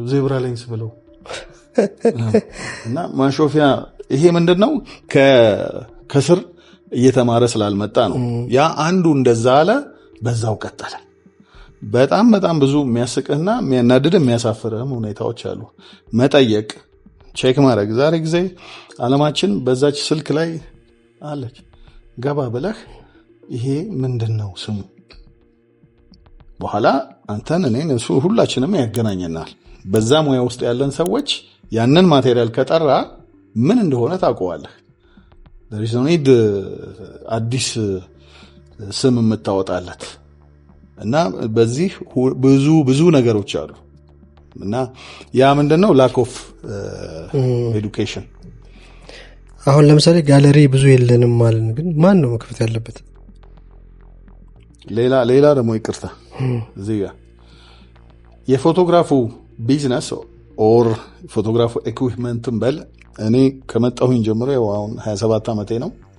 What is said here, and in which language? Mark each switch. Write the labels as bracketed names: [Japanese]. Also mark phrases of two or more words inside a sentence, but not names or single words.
[English] zebra lines [Amharic] ብለው እና ማሾፊያ። ይሄ ምንድነው ከስር እየተማረ ስላልመጣ ነው። ያ አንዱ እንደዛ አለ፣ በዛው ቀጠለ። በጣም በጣም ብዙ የሚያስቅህና የሚያናድድ የሚያሳፍርህም ሁኔታዎች አሉ። መጠየቅ፣ ቼክ ማድረግ። ዛሬ ጊዜ ዓለማችን በዛች ስልክ ላይ አለች። ገባ ብለህ ይሄ ምንድነው ስሙ? በኋላ አንተን እኔን እሱ ሁላችንም ያገናኘናል። በዛ ሙያ ውስጥ ያለን ሰዎች ያንን ማቴሪያል ከጠራ ምን እንደሆነ ታውቀዋለህ። [English] there is no need [Amharic] አዲስ ስም የምታወጣለት እና በዚህ ብዙ ነገሮች አሉ እና ያ ምንድነው [English] lack of education። [Amharic] አሁን ለምሳሌ ጋለሪ ብዙ የለንም ማለት ነው፣ ግን ማን ነው መክፈት ያለበት? ሌላ ደግሞ ይቅርታ እዚህ ጋር የፎቶግራፉ [English] business or [Amharic] ፎቶግራፉ ኢኩዊፕመንትን በል እኔ ከመጣሁኝ ጀምሮ ያው አሁን 27 ዓመቴ ነው።